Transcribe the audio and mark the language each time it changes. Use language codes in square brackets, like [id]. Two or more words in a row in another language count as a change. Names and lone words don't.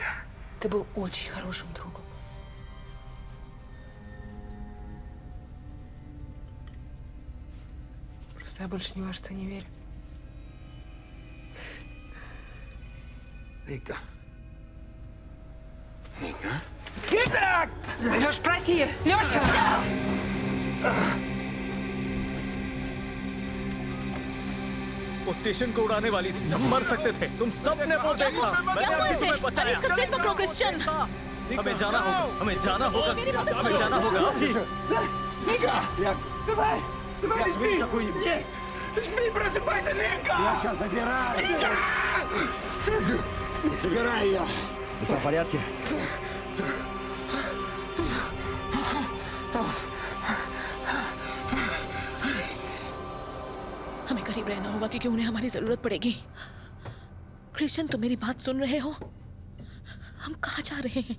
[ru] ты был очень хорошим другом. Просто я больше ни во что не верю. Ника. Ника? Леш, проси! Леша! [hi] वो स्टेशन को उड़ाने वाली थी. सब मर सकते थे. तुम सब ने वो देखा. मैंने आगे तुम्हें बचाया. इसका सिर पकड़ो क्रिश्चियन. हमें जाना होगा. हमें जाना होगा. हमें जाना होगा अभी. [ru] Ника! Давай! Давай, не спи! Нет! Не спи, просыпайся, Ника! Я сейчас забираю! Забирай ее! Все в порядке? [hi] हमें करीब रहना होगा क्योंकि उन्हें हमारी जरूरत पड़ेगी. क्रिश्चियन, तुम मेरी बात सुन रहे हो? हम कहाँ जा रहे हैं?